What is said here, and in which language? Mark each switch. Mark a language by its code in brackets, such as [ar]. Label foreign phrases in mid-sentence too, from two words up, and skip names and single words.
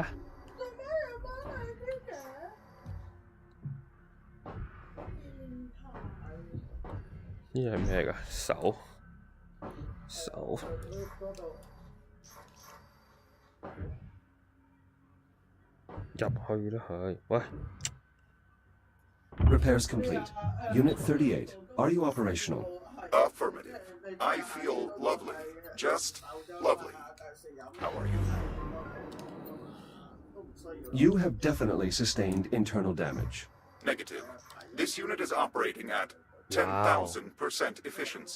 [yue] 做咩要幫你啲嘅？變態！呢隻係咩㗎？手。嗰度。入去啦，係。喂。 [en] Repairs complete. Unit 38, are you operational? Affirmative. I feel lovely. Just lovely. How are you? You have definitely sustained internal damage. Negative. This unit is operating at 10,000% efficiency.